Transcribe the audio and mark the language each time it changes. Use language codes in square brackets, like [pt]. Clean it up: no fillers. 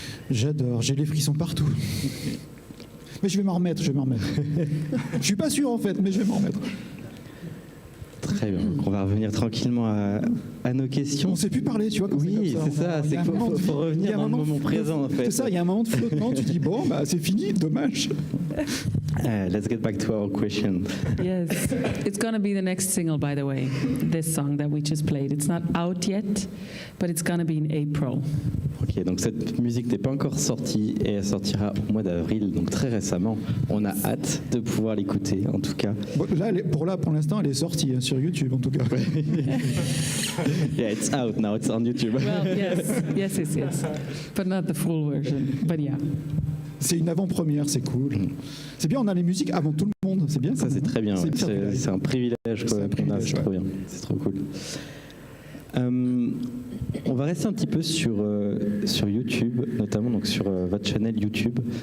[fr] J'adore, j'ai les frissons partout. Mais je vais m'en remettre, Je suis pas sûr en fait, mais je vais m'en remettre. Très bien, donc on va revenir tranquillement à nos questions. On ne sait plus parler, tu vois. Oui, c'est ça, c'est qu'il faut revenir dans le moment présent en fait. C'est ça, il y a un moment de flottement, tu dis bon, bah c'est fini, dommage. [en] Let's get back to our question. Yes, it's going to be the next single, by the way, this song that we just played. It's not out yet, but it's going to be in April. [fr] Ok, donc cette musique n'est pas encore sortie et elle sortira au mois d'avril, donc très récemment. On a hâte de pouvoir l'écouter, en tout cas. Bon, pour l'instant, elle est sortie sur YouTube, en tout cas. [en] Yeah, it's out now, it's on YouTube. Well, yes, but not the full version. But yeah. [fr] C'est une avant-première, c'est cool. C'est bien, on a les musiques avant tout le monde, c'est bien. Ça, c'est très bien. C'est un privilège qu'on a, c'est trop bien, c'est trop cool. On va rester un petit peu sur YouTube, notamment donc sur votre chaîne YouTube.